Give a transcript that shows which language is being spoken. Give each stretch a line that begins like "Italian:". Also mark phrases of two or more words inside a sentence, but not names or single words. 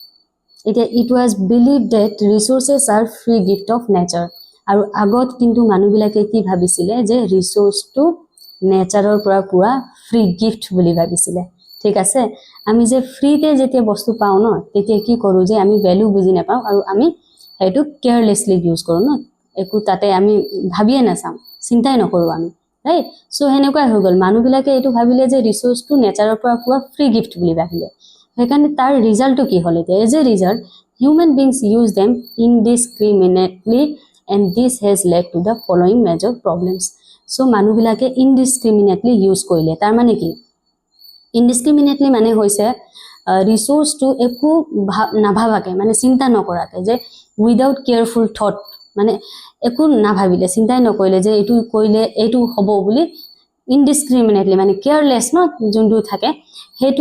Assamese: এটা
English: it was believed that resources are free gift of nature
Assamese: আৰু আগত কিন্তু মানুহবিলাকে কি ভাবিছিলে যে ৰিসোৰ্সটো নেচাৰৰ পৰা পুৰা
English: free gift
Assamese: বুলি ভাবিছিলে ঠিক আছে আমি যে ফ্ৰীতে যেতিয়া বস্তু পাও ন তেতিয়া কি কৰো যে আমি ভ্যালু বুজি নাপাও আৰু আমি হেতু
English: carelessly use
Assamese: কৰো ন একো তাতে আমি ভাবিয়ে নাচাম চিন্তাই নকৰো আমি
English: right so
Assamese: হেনেকুৱা হৈ গল মানুহবিলাকে এটো ভাবিলে যে ৰিসোৰ্সটো নেচাৰৰ পৰা পুৰা
English: free gift
Assamese: বুলি ভাবিলে সেইকাৰণে তাৰ ৰিজাল্টটো কি হল এতিয়া
English: as a result human beings use them indiscriminately and this has led to the following major problems
Assamese: so মানুহবিলাকে
English: indiscriminately use
Assamese: কৰিলে তাৰ মানে কি indiscriminately মানে হৈছে ৰিসোৰ্সটো একো নাভাবাকে মানে চিন্তা নকৰাকে যে
English: without careful thought
Assamese: মানে একো নাভাবিলে চিন্তাই নকৰিলে যে এটো কইলে এটো হ'ব বুলি indiscriminately মানে কেয়ারলেস ন যোনটো থাকে হেতু